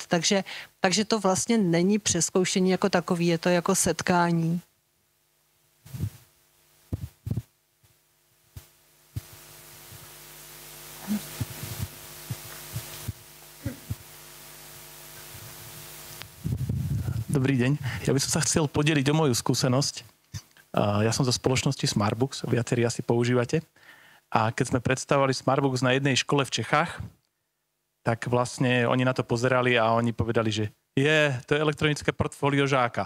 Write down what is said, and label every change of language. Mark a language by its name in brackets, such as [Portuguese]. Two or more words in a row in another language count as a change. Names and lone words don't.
[Czech] Takže to vlastně není přezkoušení jako takový, je to jako setkání. [Slovak] Dobrý deň. Ja by som sa chcel podeliť o moju skúsenosť. Ja som zo spoločnosti Smartbooks, viacerí asi používate. A keď sme predstavovali Smartbooks na jednej škole v Čechách, tak vlastne oni na to pozerali a oni povedali, že to je elektronické portfólio žáka.